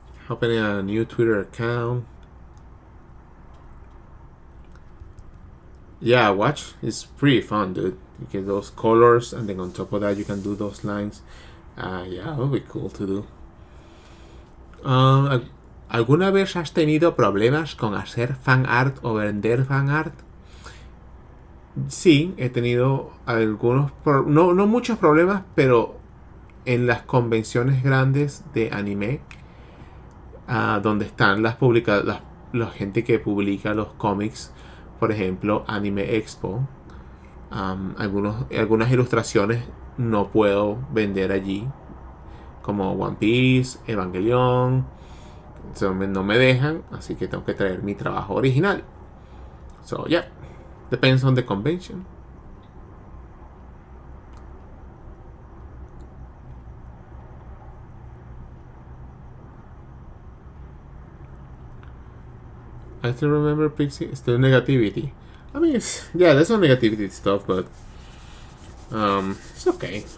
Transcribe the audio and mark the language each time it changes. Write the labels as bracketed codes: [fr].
[en] Opening a new Twitter account. Yeah, watch. It's pretty fun, dude. You get those colors, and then on top of that, you can do those lines. Yeah, that would be cool to do. [es] ¿Alguna vez has tenido problemas con hacer fan art o vender fan art? Sí, he tenido algunos, no muchos problemas, pero en las convenciones grandes de anime, donde están la gente que publica los cómics, por ejemplo, Anime Expo, algunas ilustraciones no puedo vender allí, como One Piece, Evangelion, no me dejan, así que tengo que traer mi trabajo original. [en] So yeah, depends on the convention. I still remember Pixie. Still negativity. I mean, there's some negativity stuff, but it's okay.